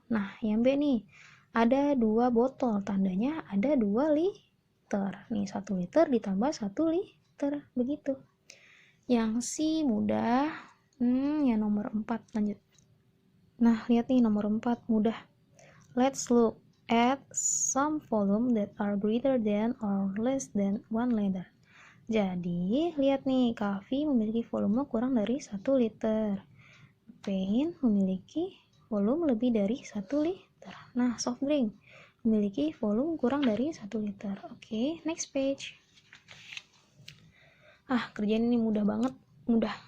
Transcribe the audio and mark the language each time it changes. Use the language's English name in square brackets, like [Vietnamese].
[Indonesian] Nah, yang B nih, ada 2 botol, tandanya ada 2 liter. Nih, 1 liter ditambah 1 liter, begitu. Yang C mudah. Yang nomor 4 lanjut. Nah, lihat nih nomor 4 mudah. [English] Let's look at some volume that are greater than or less than 1 liter. [Indonesian] Jadi, lihat nih, coffee memiliki volume kurang dari 1 liter. Pain memiliki volume lebih dari 1 liter. Nah, soft drink memiliki volume kurang dari 1 liter. Oke, [English] next page. [Indonesian] Kerjaan ini mudah banget. Mudah.